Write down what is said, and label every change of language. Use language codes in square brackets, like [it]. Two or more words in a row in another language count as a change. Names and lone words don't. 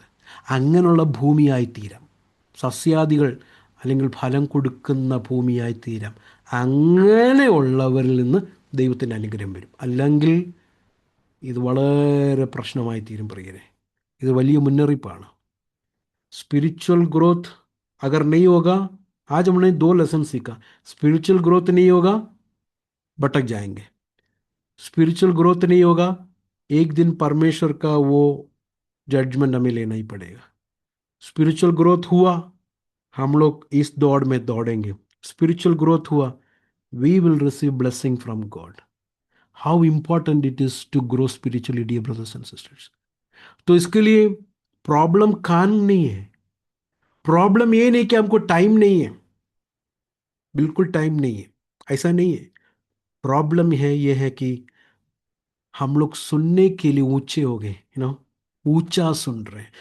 [ml] അങ്ങനെയുള്ള ഭൂമിയായി തീരാം. സസ്യാദികൾ അല്ലെങ്കിൽ ഫലം കൊടുക്കുന്ന ഭൂമിയായി തീരാം. അങ്ങനെയുള്ളവരിൽ നിന്ന് ദൈവത്തിൻ്റെ അനുഗ്രഹം വരും. അല്ലെങ്കിൽ ഇത് വളരെ പ്രശ്നമായി തീരും പ്രിയരെ. ഇത് വലിയ മുന്നറിയിപ്പാണ്. [en] spiritual growth [hi] अगर नहीं होगा, आज हमने 2 लेसन सीखा. [en] spiritual growth [hi] नहीं होगा, भटक जाएंगे. [en] spiritual growth [hi] नहीं होगा, एक दिन परमेश्वर का वो जजमेंट हमें लेना ही पड़ेगा. [en] spiritual growth [hi] हुआ, हम लोग इस दौड़ में दौड़ेंगे. [en] spiritual growth [hi] हुआ, [en] We will receive blessing from God. How important it is to grow spiritually dear brothers and sisters. [hi] तो इसके लिए प्रॉब्लम खान नहीं है. प्रॉब्लम ये नहीं कि हमको टाइम नहीं है, बिल्कुल टाइम नहीं है, ऐसा नहीं है. प्रॉब्लम है ये है कि हम लोग सुनने के लिए ऊंचे हो गए, ऊंचा सुन रहे हैं.